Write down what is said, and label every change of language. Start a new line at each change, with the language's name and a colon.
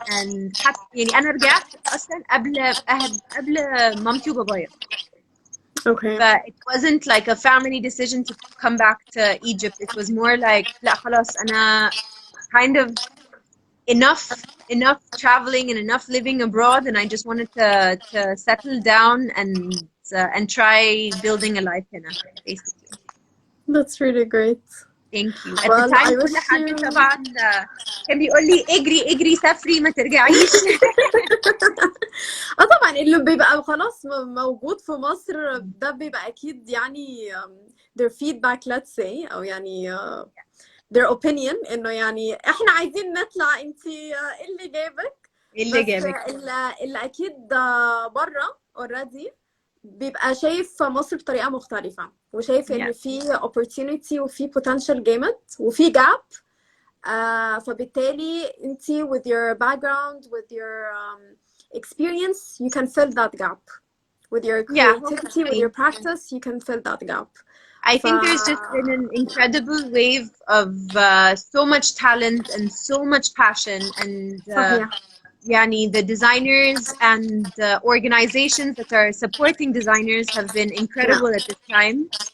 Arabic: and حتى يعني أنا رجعت أصلا قبل مامتي وبابايا.
English: Okay. But it wasn't like a family decision to come back to Egypt. It was more like
Arabic: لا خلاص أنا
English: kind of enough traveling and enough living abroad and I just wanted to settle down and try building a life
Arabic: هنا
English: basically. That's really great. Thank you. At the time
Arabic: كل حد طبعا كان بيقول لي اجري سافري ما ترجعيش. طبعا اللي بيبقى خلاص موجود في مصر ده بيبقى اكيد يعني
English: their feedback let's say
Arabic: او يعني
English: their opinion
Arabic: انه يعني احنا عايزين نطلع، انت ايه اللي جابك؟ اللي اكيد بره already بيبقى شايف مصر بطريقة مختلفة وشايف ان في opportunity وفي potential جامد وفي gap. فبالتالي انت
English: with your background with your experience you can fill that gap with your creativity with your practice you can fill that gap. I think there's just been an incredible wave of so much talent and so much passion and
Arabic: يعني
English: the designers and organizations that are supporting designers have been incredible at this time.